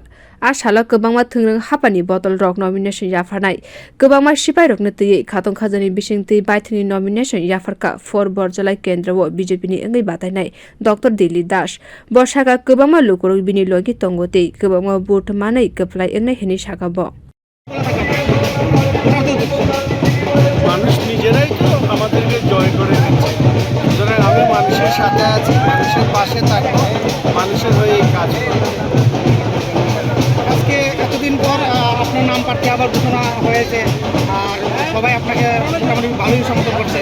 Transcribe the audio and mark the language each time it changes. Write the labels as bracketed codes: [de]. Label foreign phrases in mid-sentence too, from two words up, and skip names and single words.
[trp] Asalo Kwbangma thwngrwng hapharni bodol rok nomination yapharnai. Kwbangma siphai rokno twiwi khatung khazani bising twi baithangni nomination yapharkha for borjola kendra o BJP ni wngwi batainai Dr.Dilip das. Borsaka Kwbangma lukurok bini logi tongo tei Kwbangma vote manai kwplai wngna hini sakabo. [bn] মানুষ নিজেরাই তো আমাদেরকে জয় করে দিচ্ছে। সুতরাং আমি মানুষের সাথে আছি, মানুষের পাশে থাকবো, মানুষের হয়ে এই কাজ করব। আজকে এতদিন পর আপনার নাম প্রার্থী আবার ঘোষণা হয়েছে, আর সবাই আপনাকে মোটামুটি ভালোই সমর্থন করছে।